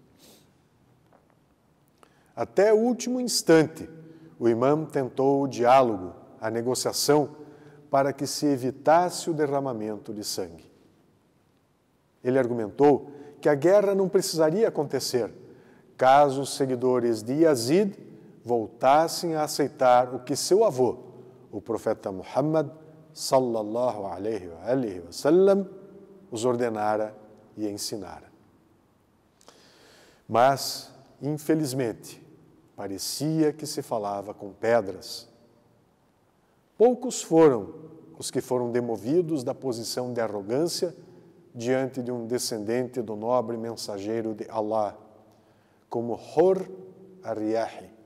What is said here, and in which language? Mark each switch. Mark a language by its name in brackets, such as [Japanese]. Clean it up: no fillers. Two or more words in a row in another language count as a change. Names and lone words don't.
[Portuguese] Até o último instante, o imam tentou o diálogo, a negociação, para que se evitasse o derramamento de sangue. Ele argumentou que a guerra não precisaria acontecer caso os seguidores de Yazid voltassem a aceitar o que seu avô, o profeta Muhammad, [Arabic] صلى الله عليه وسلم, [Portuguese] os ordenara e ensinara. Mas, infelizmente, parecia que se falava com pedras. Poucos foram os que foram demovidos da posição de arrogância diante de um descendente do nobre mensageiro de Allah, como Hur ar-Riyahi.